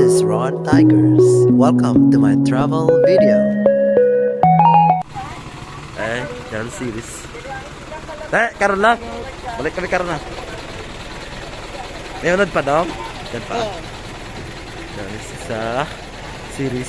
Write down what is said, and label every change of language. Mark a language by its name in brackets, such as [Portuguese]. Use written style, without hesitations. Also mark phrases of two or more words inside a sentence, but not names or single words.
[English] Ron Tigers. Welcome to my travel video. Jalan series. [Hiligaynon] Karon lang. Balik kami karon na. May unod pa dong? Yan pa. Yan sa series.